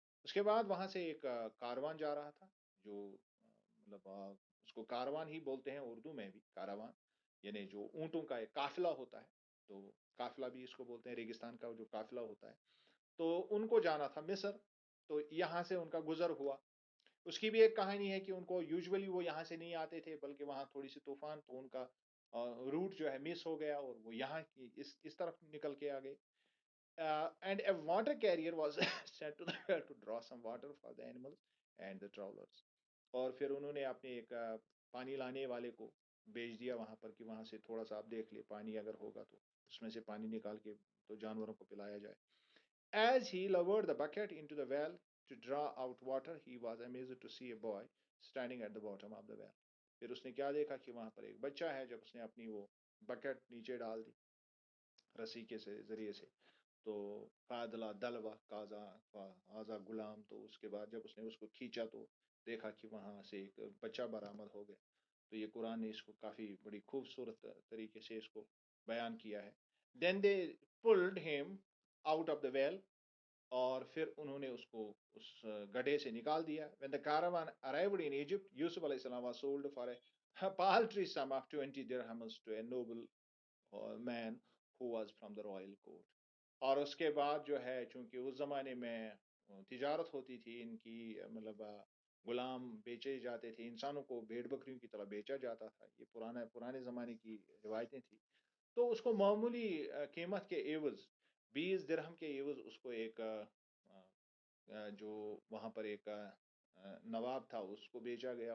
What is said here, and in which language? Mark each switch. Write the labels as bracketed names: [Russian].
[Urdu] اس کے بعد وہاں سے ایک کاروان جا رہا تھا جو مطلب اس کو کاروان ہی بولتے ہیں اردو میں بھی کاروان یعنی جو اونٹوں کا ایک قافلہ ہوتا ہے تو قافلہ بھی اس کو بولتے ہیں ریگستان کا جو قافلہ ہوتا ہے تو ان کو جانا تھا مصر تو یہاں سے ان کا گزر ہوا. اس کی بھی ایک کہانی ہے کہ ان کو یوزولی وہ یہاں سے نہیں آتے تھے بلکہ وہاں تھوڑی سی طوفان تو ان کا روٹ جو ہے مس ہو گیا اور وہ یہاں کی اس طرف نکل کے آ گئے. [English] And a water carrier was sent to the well to draw some water for the animals and the travelers. [Urdu] اور پھر انہوں نے اپنے ایک پانی لانے والے کو بھیج دیا وہاں پر کہ وہاں سے تھوڑا سا آپ دیکھ لے پانی اگر ہوگا تو اس میں سے پانی نکال کے تو جانوروں کو پلایا جائے. [English] As he lowered the bucket into the well to draw out water, he was amazed to see a boy standing at the bottom of the well. [Urdu] پھر اس نے کیا دیکھا کہ وہاں پر ایک بچہ ہے جب اس نے اپنی وہ بکٹ نیچے ڈال دی رسی کے ذریعے سے تو فادلہ دلوا کازا آزا غلام تو اس کے بعد جب اس نے اس کو کھینچا تو دیکھا کہ وہاں سے ایک بچہ برآمد ہو گیا. تو یہ قرآن نے اس کو کافی بڑی خوبصورت طریقے سے اس کو بیان کیا ہے. [English] then they pulled him out of the well [Urdu] اور پھر انہوں نے اس کو اس گڈھے سے نکال دیا. [English] when the caravan arrived in Egypt, Yusuf علیہ السلام was sold for a paltry sum of 20 dirhams to a noble man who was from the royal court. [Urdu] اور اس کے بعد جو ہے چونکہ اس زمانے میں تجارت ہوتی تھی ان کی مطلب غلام بیچے جاتے تھے انسانوں کو بھیڑ بکریوں کی طرح بیچا جاتا تھا یہ پرانے زمانے کی روایتیں تھیں. تو اس کو معمولی قیمت کے عوض 20 درہم کے عوض اس کو ایک جو وہاں پر ایک نواب تھا اس کو بیچا گیا.